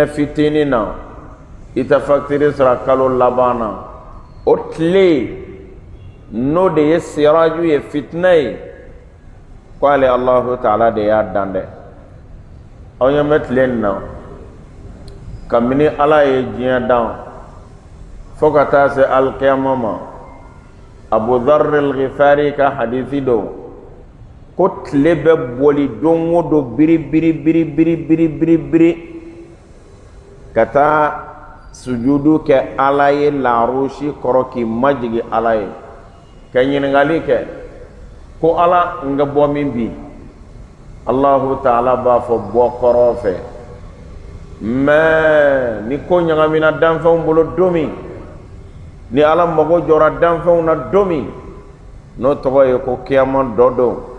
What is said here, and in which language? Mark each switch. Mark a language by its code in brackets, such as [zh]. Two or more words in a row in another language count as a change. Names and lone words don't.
[bm] fitinin na i tɛ facture sɔrɔ kalo laban na o tile n'o de ye siraju ye fitina ye ko ale Allah Ta'ala de y'a dan dɛ aw ɲɛ bɛ tile nin na kabini Ala ye diɲɛ dan fo ka taa se alikiyama ma Abu Dharr al-Ghifari ka hadisi do ko tile bɛ boli don o don biri ka taa sujudu kɛ Ala ye larusi kɔrɔ k'i majigi Ala ye ka ɲininkali kɛ ko Ala n ka bɔ min bi Allahu Ta'ala b'a fɔ bɔ kɔrɔ fɛ mais ni ko ɲagamina danfɛnw bolo don min ni Ala mago jɔra danfɛnw na don min n'o tɔgɔ ye ko kiyama dɔ don